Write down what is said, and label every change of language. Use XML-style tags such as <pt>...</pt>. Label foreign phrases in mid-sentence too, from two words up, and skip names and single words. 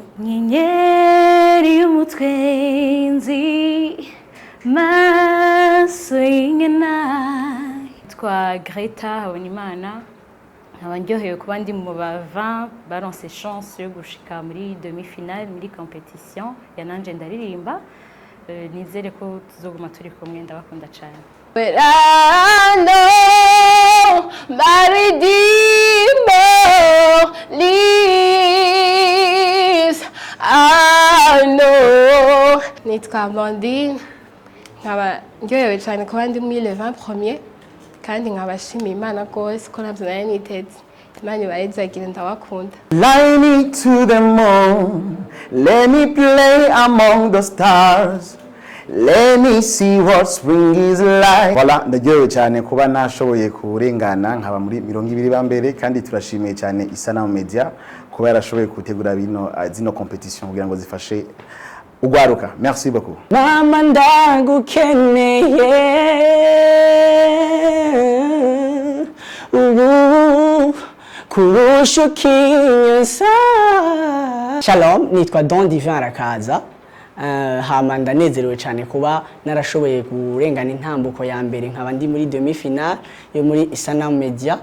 <rn>Nyenyeri y'umutwenzi maso y'ingena. Twa Greta Habonimana nkaba ndyohewe kuba ndi mu ba 20 baronse chance yo gushika muri demi-finale muri competition ya NANJE NDARIRIMBA. Nizere ko tuzoguma turi kumwe, ndabakunda cyane.</rn> <en>But I know my Redeemer lives. I know.</en> <rn>Nitwa Blondine. Nkaba ndyohewe cyane kuba ndi muri</rn> <fr>le 20 premier</fr> <rn>kandi nkabashimiye Imana rwose ko nabyo nari niteze. Imana ibayizagire, ndabakunda.</rn> <en>Fly me to the moon, let me play among the stars. Let me see what spring is like.</en> <rn>Voilà, ndagyohewe cyane kuba nashoboye kurengana nkaba muri 20 ba mbere kandi turashimiye cyane Isanamu Media kuba yarashoboye gutegura zino competition kugira ngo zifashe ugwaruka.</rn> <fr>Merci beaucoup.</fr> <rn>Mama ndagukeneye kurusha ukinyuza. Shalom, nitwa Don Divin Arakaza. Hama ndanezerewe cyane kuba narashoboye kurengana intambuko ya mbere nkaba ndi muri demi-finale yo muri Isanamu Media.</rn>